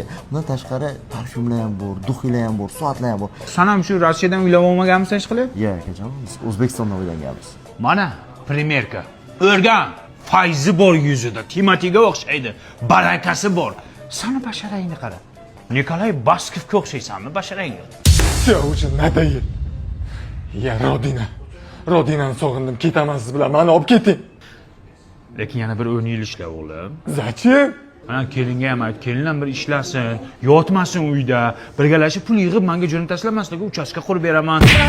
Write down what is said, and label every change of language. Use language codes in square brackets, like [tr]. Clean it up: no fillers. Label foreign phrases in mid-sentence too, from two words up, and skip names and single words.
[uz] Bundan tashqari parfyumlar ham bor, duxiylar ham bor, soatlar ham bor. San ham shu Rossiyadan uylab olmaganmisan ish qilib? Yo'q, akajon, biz O'zbekistondan uylanganmiz. Mana primerka. O'rgan. Fayzi bor yuzida, Timotiga o'xshaydi, barakasi bor. Sani basharangni qara. Nikolay Baskovga o'xshaysanmi basharangga? [ru] Все, уже надоел. [uz] Ya Rodinani sog'indim, ketaman siz bilan, meni olib keting. Lekin yana bir 10 yil ishla o'g'lim. [ru] Zachем? [uz] Mana kelinga ham ayt, kelin ham bir ishlasin, yotmasin uyda, birgalashib pul yig'ib menga jo'nataysizlar, men sizlarga uchastka qurib beraman.